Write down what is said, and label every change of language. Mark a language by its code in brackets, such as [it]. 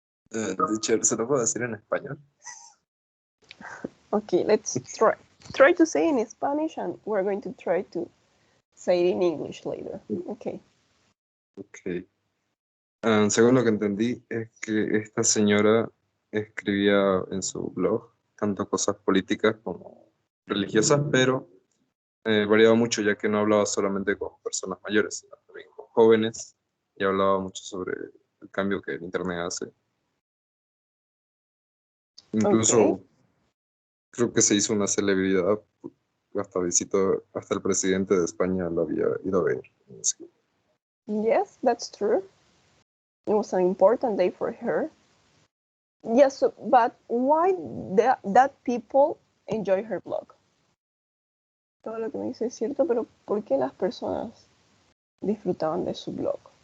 [es] Teacher, ¿se lo puedo decir en español? [en] Okay, let's try to say in Spanish, and we're going to try to say it in English later. Okay. Ok. [es] Según lo que entendí, es que esta señora escribía en su blog tanto cosas políticas como religiosas, pero variaba mucho ya que no hablaba solamente con personas mayores, sino también con jóvenes, y hablaba mucho sobre el cambio que el Internet hace. Incluso creo que se hizo una celebridad, hasta el presidente de España lo había ido a ver. [en] Yes, that's true. It was an important day for her. Yes, but why that people enjoy her blog? [es] Todo lo que me dice es cierto, pero ¿por qué las personas disfrutaban de su blog?